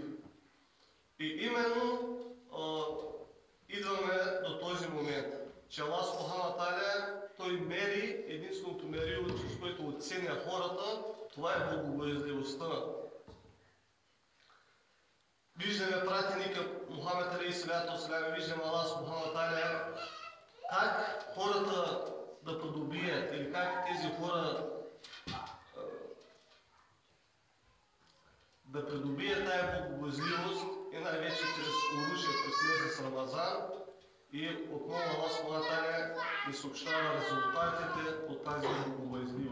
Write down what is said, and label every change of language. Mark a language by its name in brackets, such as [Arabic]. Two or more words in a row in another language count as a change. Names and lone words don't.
[Bulgarian] И именно идваме до този момент, че Аллах [Arabic] سبحانه وتعالى, [Bulgarian] той мери, единственото мерило, с което оценя хората, това е богобоязливостта. Виждаме пратеника Мухамед [Arabic] عليه الصلاة والسلام, [Bulgarian] виждаме Аллах [Arabic] سبحانه وتعالى [Bulgarian] как хората да придобият или как тези хора да придобият тая богобоязливост, и най-вече чрез оръжие през месец Рамазан. И отново Аллах [Arabic] سبحانه وتعالى [Bulgarian] ни съобщава резултатите от тази богобоязливост.